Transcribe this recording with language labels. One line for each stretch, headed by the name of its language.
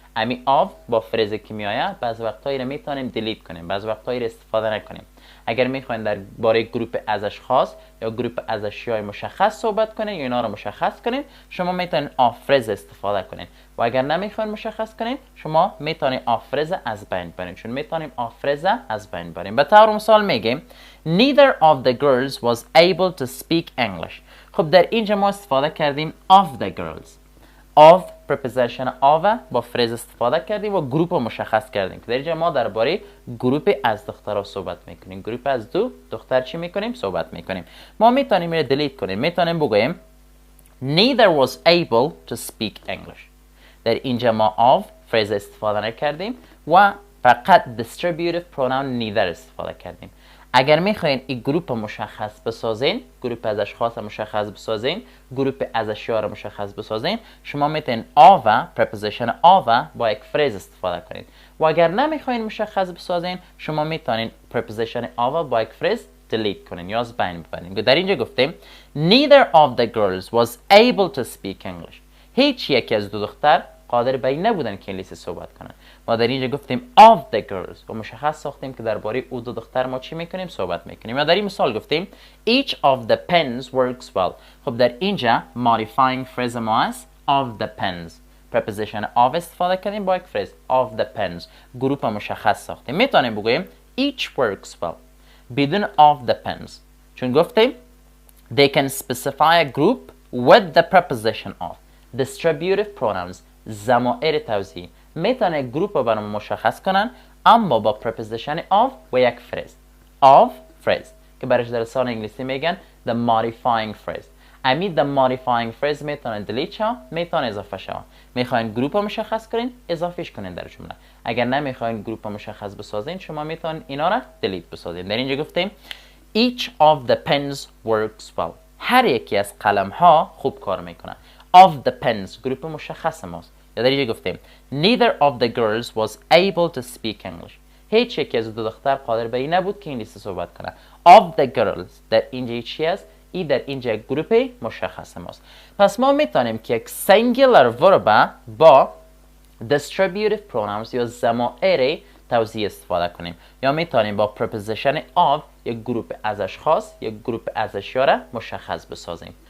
Persian: امی آو با فریزی که میآید بعض وقتایی را میتونیم دیلیت کنیم، بعض وقتایی را استفاده نکنیم. اگر میخواین درباره گروپ از اشخاص یا گروپ از اشیاء مشخص صحبت کنین یا اینا رو مشخص کنین، شما میتونین آفرز استفاده کنین. و اگر نمیخواین مشخص کنین، شما میتونین آفرز از بین برین، چون میتونیم آفرز از بین بریم. به طور مثال میگیم
English: neither of the girls was able to speak English.
Persian: خب در اینجا ما استفاده کردیم
English: of the girls.
Persian: of preposition of با فریز استفاده کردیم و گروپ رو مشخص کردیم که در اینجا ما درباره گروپ از دخترها صحبت میکنیم. گروپ از دو دختر چی میکنیم؟ صحبت میکنیم. ما میتونیم اینو دیلیت کنیم. میتونیم بگوییم
English: neither was able to speak English.
Persian: در اینجا ما of فریز استفاده نکردیم و فقط distributive pronoun neither استفاده کردیم. اگر میخواین این گروپ مشخص بسازین، گروپ از اشخاص مشخص بسازین، گروپ از اشیا را مشخص بسازین، شما میتونین آوا، preposition آوا با یک فریز استفاده کنید. و اگر نمیخواین مشخص بسازین، شما میتونین preposition آوا با یک فریز delete کنین یا از بین ببرین. در اینجا گفتیم
English: neither of the girls was able to speak English.
Persian: هیچ یکی از دو دختر قادر به این نبودن که انگلیسی صحبت کنن. ما در اینجا گفتیم
English: of the girls
Persian: و مشخص ساختیم که درباره او دو دختر ما چی میکنیم؟ صحبت میکنیم. یا در این مثال گفتیم
English: each of the pens works well.
Persian: خب در اینجا modifying phrase ما است
English: of the pens. preposition of
Persian: استفاده کردیم با یک
English: phrase of the pens.
Persian: گروپ مشخص ساختیم. میتونیم بگوییم
English: each works well
Persian: بدون
English: of the pens.
Persian: چون گفتیم
English: they can specify a group with the preposition of.
Persian: distributive pronouns ضمایر توزیعی میتونه گروپ رو برام مشخص کنن اما با preposition of و یک فریز of phrase که برش در لسان انگلیسی میگن
English: the modifying phrase.
Persian: امی
English: the modifying phrase
Persian: میتونه delete شو، میتونه اضافه شو. میخواین گروپ رو مشخص کنین، اضافهش کنین در جمله. اگر نمیخواین گروپ رو مشخص بسازین، شما میتونین اینا را delete بسازین. در اینجا گفتیم
English: each of the pens works well.
Persian: هر یکی از قلم ها خوب کار میکنه.
English: of the pens
Persian: گروپ مشخص ماست. یا در اینجا گفتیم
English: neither of the girls was able to speak English.
Persian: هیچ یک از دو دختر قادر به این نبود که انگلیسی صحبت کنه.
English: of the girls
Persian: در اینجا چی است؟ ای در اینجا گروپ مشخص ماست. پس ما میتونیم که یک singular verb با distributive pronouns یا ضمایر توزیعی استفاده کنیم یا میتونیم با preposition of یک گروپ از اشخاص یک گروپ از اشیا را مشخص بسازیم.